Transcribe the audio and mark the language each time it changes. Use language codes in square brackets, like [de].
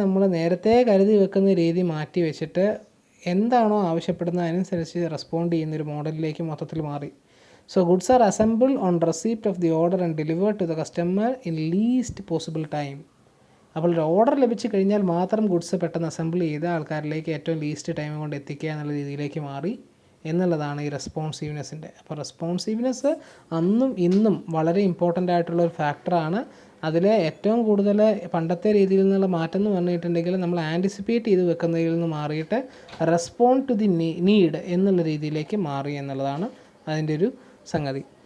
[ml] നേരത്തെ കരുതി വെക്കുന്ന രീതി മാറ്റി വെച്ചിട്ട് എന്താണോ ആവശ്യപ്പെടുന്നത് അതിനനുസരിച്ച് റെസ്പോണ്ട് ചെയ്യുന്നൊരു മോഡലിലേക്ക് മൊത്തത്തിൽ മാറി. [en] So goods are assembled on receipt of the order and delivered to the customer in least possible time. [ml] അപ്പോൾ ഒരു ഓർഡർ ലഭിച്ചു കഴിഞ്ഞാൽ മാത്രം ഗുഡ്സ് പെട്ടെന്ന് അസംബിൾ ചെയ്ത് ആൾക്കാരിലേക്ക് ഏറ്റവും ലീസ്റ്റ് ടൈം കൊണ്ട് എത്തിക്കുക എന്നുള്ള രീതിയിലേക്ക് മാറി എന്നുള്ളതാണ് ഈ റെസ്പോൺസീവ്നെസ്സിൻ്റെ. അപ്പോൾ റെസ്പോൺസീവ്നെസ് അന്നും ഇന്നും വളരെ ഇമ്പോർട്ടൻ്റ് ആയിട്ടുള്ള ഒരു ഫാക്ടറാണ്. അതിൽ ഏറ്റവും കൂടുതൽ പണ്ടത്തെ രീതിയിൽ നിന്നുള്ള മാറ്റം എന്ന് പറഞ്ഞിട്ടുണ്ടെങ്കിൽ നമ്മൾ ആൻറ്റിസിപ്പേറ്റ് ചെയ്ത് വെക്കുന്നതിൽ നിന്ന് മാറിയിട്ട് [en] respond to the need [ml] എന്നുള്ള രീതിയിലേക്ക് മാറി എന്നുള്ളതാണ് അതിൻ്റെ ഒരു സംഗതി.